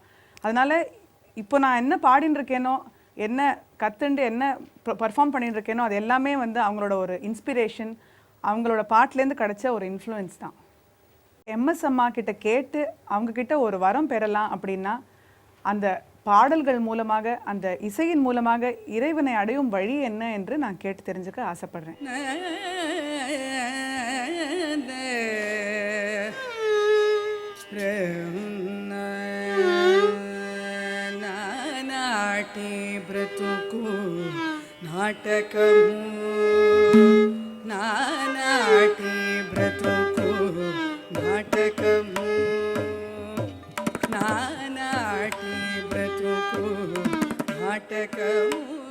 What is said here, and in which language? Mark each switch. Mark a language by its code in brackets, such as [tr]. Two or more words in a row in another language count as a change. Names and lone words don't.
[ta] அதனால் இப்போ நான் என்ன பாடின்னு இருக்கேனோ, என்ன கற்றுண்டு என்ன பர்ஃபார்ம் பண்ணிட்டு இருக்கேனோ, அது எல்லாமே வந்து அவங்களோட ஒரு இன்ஸ்பிரேஷன், அவங்களோட பாட்டிலேருந்து கிடைச்ச ஒரு இன்ஃப்ளூயன்ஸ் தான். எம்எஸ் அம்மா கிட்ட கேட்டு அவங்கக்கிட்ட ஒரு வரம் பெறலாம் அப்படின்னா, அந்த பாடல்கள் மூலமாக, அந்த இசையின் மூலமாக இறைவனை அடையும் வழி என்ன என்று நான் கேட்டு தெரிஞ்சுக்க ஆசைப்படுறேன். [te] నాటి బ్రతుకు నాటకము, నాటి బ్రతుకు నాటకము, నాటి బ్రతుకు నాటకము,